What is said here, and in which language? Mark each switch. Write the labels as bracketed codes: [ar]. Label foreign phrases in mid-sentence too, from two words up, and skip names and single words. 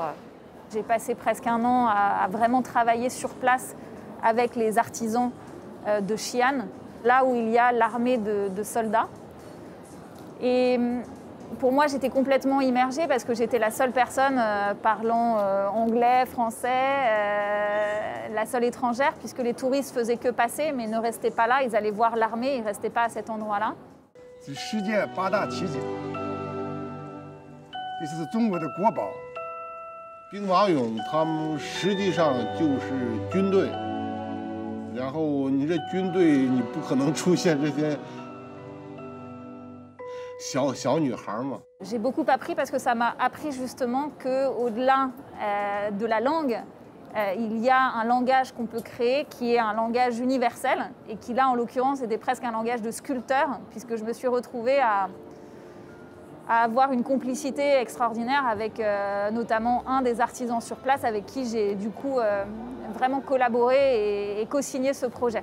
[fr] J'ai passé presque un an à vraiment travailler sur place avec les artisans de Xi'an, là où il y a l'armée de soldats. Et pour moi, j'étais complètement immergée parce que j'étais la seule personne parlant anglais, français, la seule étrangère, puisque les touristes faisaient que passer, mais ne restaient pas là. Ils allaient voir l'armée, ils ne restaient pas à cet endroit-là. [zh] 世界8大奇景，这是中国的国宝。兵马俑他们实际上就是军队，然后你这军队你不可能出现这些小女孩嘛。 [fr] J'ai beaucoup appris parce que ça m'a appris justement qu'au-delà de la langue, il y a un langage qu'on peut créer qui est un langage universel et qui là en l'occurrence était presque un langage de sculpteur puisque je me suis retrouvée à avoir une complicité extraordinaire avec notamment un des artisans sur place avec qui j'ai du coup vraiment collaboré et co-signé ce projet.